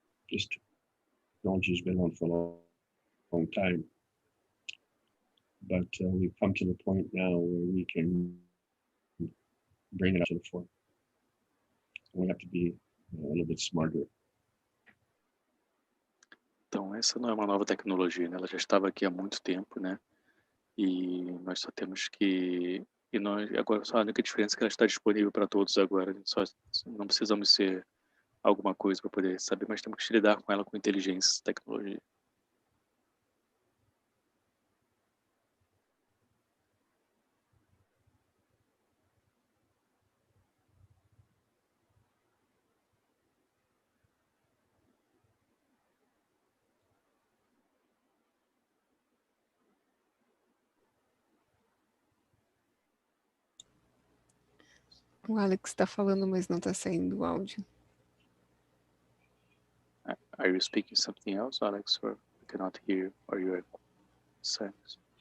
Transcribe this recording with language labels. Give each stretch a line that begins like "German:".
English: This technology has been on for a long time. But we've come to the point now where we can bring it up to the fore. We have to be a little bit smarter.
Portuguese: Então, essa não é uma nova tecnologia, né? Ela já estava aqui há muito tempo, né? E nós só temos que... agora, só a única diferença é que ela está disponível para todos agora. A gente só não precisamos ser alguma coisa para poder saber, mas temos que lidar com ela com inteligência e tecnologia. O Alex está falando, mas não está saindo o áudio.
English: Are you speaking something else, Alex, or we cannot hear, or you are silent?